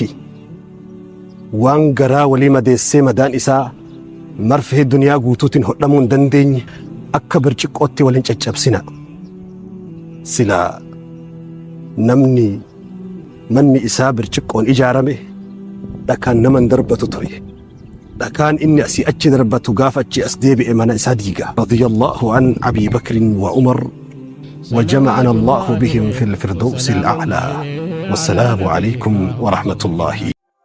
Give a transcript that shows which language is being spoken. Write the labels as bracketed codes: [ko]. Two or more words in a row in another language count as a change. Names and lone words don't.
[om] Waan garaa walii madeessee madaan isaa marfee duniyaa guutuutiin hodhamuu hin dandeenye akka birciqqootti waliin caccabsina. Silaa namni manni isaa birciqqoon ijaarame dhakaan nama hin darbatu ture. dhakaan inni asii achi darbatu gaafa achi as deebi'e mana isaa diiga. [ar] رضي الله عن أبي بكر وعمر وجمعنا الله بهم في الفردوس الأعلى. والسلام عليكم ورحمة الله.